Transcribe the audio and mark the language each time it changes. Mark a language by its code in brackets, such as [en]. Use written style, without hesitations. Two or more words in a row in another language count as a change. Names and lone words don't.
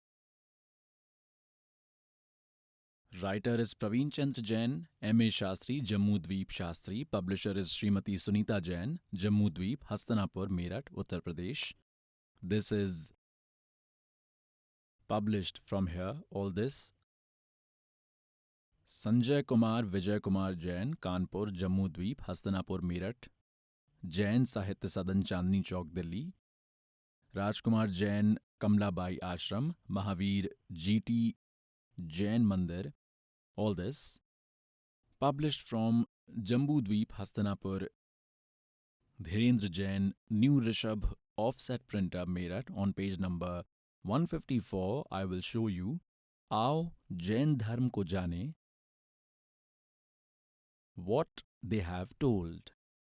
[en] Writer is Praveen Chandra Jain, M.A. Shastri, Jammu Dweep Shastri. Publisher is Srimati Sunita Jain, Jammu Dweep, Hastanapur, Meerut, Uttar Pradesh. This is published from here, all this. Sanjay Kumar Vijay Kumar Jain, Kanpur, Jammu Dweep, Hastanapur, Meerut. Jain Sahitya Sadan, Chandni Chowk, Delhi. Rajkumar Jain, Kamlabai Ashram, Mahavir GT Jain Mandir. All this published from Jambu Dweep, Hastanapur. Dhirendra Jain, New Rishabh Offset Printer, Meerut. On page number 154, I will show you Aao Jain Dharm Ko Jane, what they have told.